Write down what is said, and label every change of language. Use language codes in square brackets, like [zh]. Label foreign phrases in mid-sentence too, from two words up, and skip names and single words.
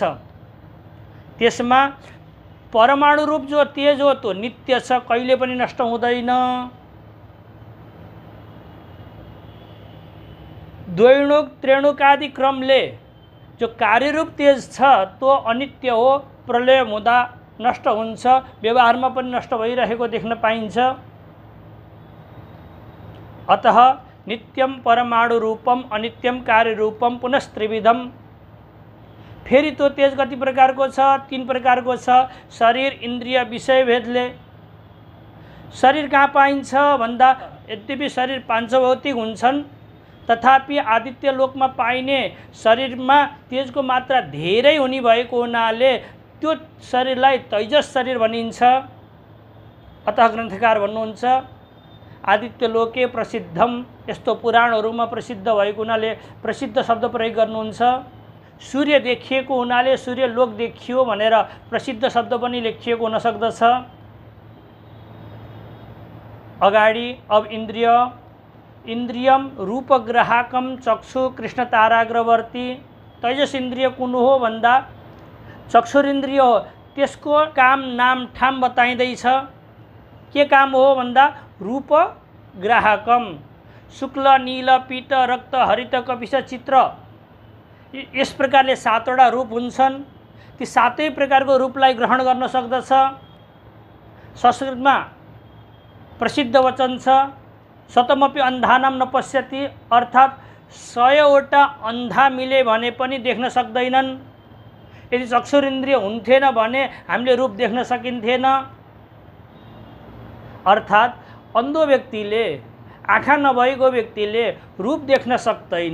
[ne] त्यसमा परमाणु रूप जो तेज हो त्यो नित्य छ, कहिले पनि नष्ट हुँदैन। द्वैणुक त्रिणुक आदि क्रमले जो कार्यरूप तेज छ त्यो अनित्य हो, प्रलय हुँदा नष्ट हुन्छ, व्यवहारमा पनि नष्ट भइरहेको देख्न पाइन्छ। [sa] अतः नित्यम परमाणु रूपम अनित्यम कार्य रूपम पुनस्त्रिविधम। [ne] फेरि त्यो तेज कति प्रकारको छ? 3 प्रकारको छ। शरीर, इन्द्रिय, विषय भेदले। शरीर कहाँ पाइन्छ भन्दा यद्यपि शरीर पाञ्चभौतिक हुन्छन् तथापि आदित्य लोकमा पाइने शरीरमा तेजको मात्रा धेरै हुने भएको हुनाले त्यो शरीरलाई तैजस शरीर भनिन्छ। अतः ग्रन्थकार भन्नुहुन्छ [sa] आदित्य लोके प्रसिद्धम, [ne] यस्तो पुराणहरूमा प्रसिद्ध भएको हुनाले प्रसिद्ध शब्द प्रयोग गर्नुहुन्छ। सूर्य देखिएको हुनाले सूर्य लोक देखियो भनेर प्रसिद्ध शब्द पनि लेखिएको हुन सक्दछ। अगाडि अब [sa] इन्द्रियम रूपग्राहकम चक्षु कृष्ण ताराग्रवर्ती। [ne] तैजस इन्द्रिय कुन हो भन्दा चक्षुरिन्द्रिय हो। त्यसको काम नाम ठाम बताइँदैछ। के काम हो भन्दा [sa] रूप ग्राहकम, [ne] शुक्ल नील पीत रक्त हरित कपिश चित्र, यस प्रकारले 7वटा रूप हुन्छन्। ती 7 प्रकारको रूपलाई ग्रहण गर्न सक्दछ। संस्कृतमा प्रसिद्ध वचन छ [sa] शतमपि अन्धानाम न पश्यति, [ne] अर्थात् 100वटा अन्धा मिले भने पनि देख्न सक्दैनन्। यदि चक्षुरिन्द्रिय हुन्थेन भने हामीले रूप देख्न सकिन्थेन। अर्थात् अन्धो व्यक्तिले, आँखा नभएको व्यक्तिले रूप देख्न सक्दैन।